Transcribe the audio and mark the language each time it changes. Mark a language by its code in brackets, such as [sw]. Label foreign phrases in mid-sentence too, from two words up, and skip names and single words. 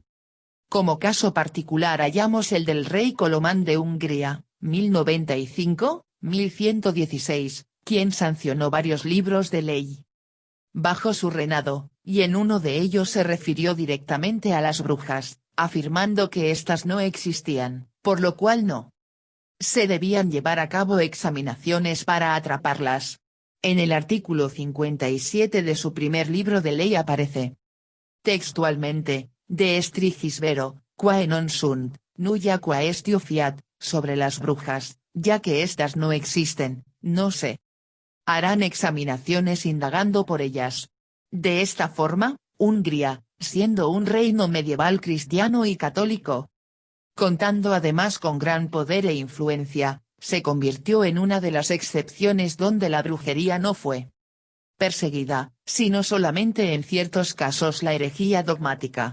[es] Como caso particular hallamos el del rey Colomán de Hungría, 1095-1116, quien sancionó varios libros de ley bajo su reinado, y en uno de ellos se refirió directamente a las brujas, afirmando que éstas no existían, por lo cual no se debían llevar a cabo examinaciones para atraparlas. En el artículo 57 de su primer libro de ley aparece textualmente, [la] de Strigisvero, quae non sunt, nulla quaestio fiat, [es] sobre las brujas, ya que éstas no existen, no se harán examinaciones indagando por ellas. De esta forma, Hungría, siendo un reino medieval cristiano y católico, contando además con gran poder e influencia, se convirtió en una de las excepciones donde la brujería no fue perseguida, sino solamente en ciertos casos la herejía dogmática.